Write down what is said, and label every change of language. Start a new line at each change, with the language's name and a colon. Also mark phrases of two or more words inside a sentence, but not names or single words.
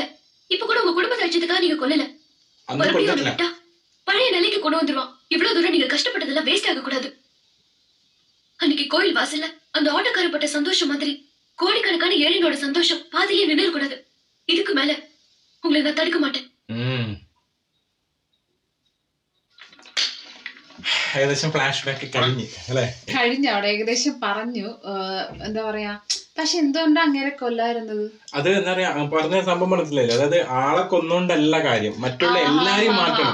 Tamil: இப்ப கூட உங்க குடும்பத்தை அழிச்சதுக்காக நீங்க கொல்லல. மறுபடியும் அவனை விட்டா பழைய நிலைக்கு கொண்டு வந்துருவான். இவ்வளவு தூரம் நீங்க கஷ்டப்பட்டதெல்லாம் வேஸ்ட் ஆக கூடாது. அன்னைக்கு கோயில் வாசல்ல அந்த ஆட்டோக்காரப்பட்ட சந்தோஷம் மாதிரி கோடிக்கணக்கான ஏழைங்களோட சந்தோஷம் பாதியிலே நின்று கூடாது. இதுக்கு மேல உங்களை நான் தடுக்க மாட்டேன்.
Malayalam: ഏകദേശം ഫ്ലാഷ് ബാക്ക് കഴിഞ്ഞ് അല്ലെ, കഴിഞ്ഞു അവിടെ ഏകദേശം പറഞ്ഞു. എന്താ പറയാ, പക്ഷെ എന്തുകൊണ്ടാ അങ്ങനെ കൊല്ലായിരുന്നത്? അത് എന്താ പറയാ പറഞ്ഞ സംഭവം മനസ്സിലായില്ല. അതായത് ആളെ കൊന്നുകൊണ്ടല്ല കാര്യം, മറ്റുള്ള എല്ലാരെയും മാറ്റണം.